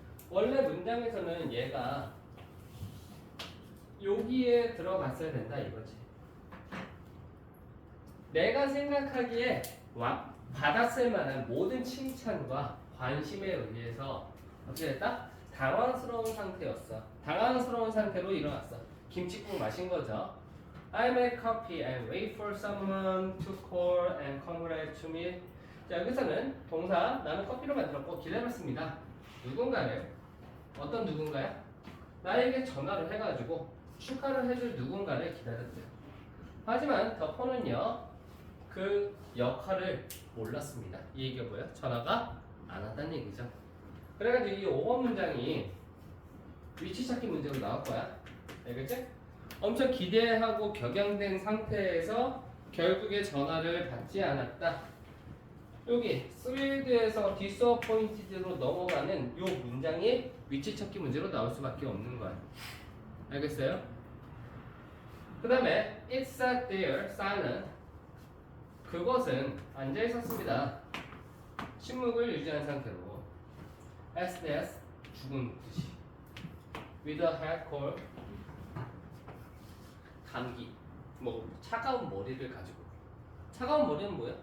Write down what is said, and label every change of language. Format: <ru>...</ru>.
<ko>원래 문장에서는 얘가 여기에 들어갔어야 된다 이거지. 내가 생각하기에 받았을 만한 모든 칭찬과 관심에 의해서 어떻게 됐다? 당황스러운 상태였어. 당황스러운 상태로 일어났어. 김치국 마신 거죠.</ko> <en>I make coffee and wait for someone to call and congratulate me.</en> <ko>자, 여기서는 동사 나는 커피를 만들었고 기다렸습니다. 누군가를 어떤 누군가야? 나에게 전화를 해가지고 축하를 해줄 누군가를 기다렸대요. 하지만 더폰은요 그 역할을 몰랐습니다. 이 얘기가 뭐예요? 전화가 안 왔다는 얘기죠. 그래가지고 이 5번 문장이 위치 찾기 문제로 나올 거야. 알겠지? 엄청 기대하고 격양된 상태에서 결국에 전화를 받지 않았다. 여기 스웨드에서 디스어포인티드로 넘어가는 이 문장이 위치 찾기 문제로 나올 수밖에 없는 거야. 알겠어요? 그 다음에</ko> <en>it sat there silent.</en> <ko>그것은 앉아 있었습니다. 침묵을 유지한 상태로</ko> <en>as death</en> <ko>죽은 듯이</ko> <en>with a head cold</en> <ko>감기 뭐 차가운 머리를 가지고 차가운 머리는 뭐야?</ko>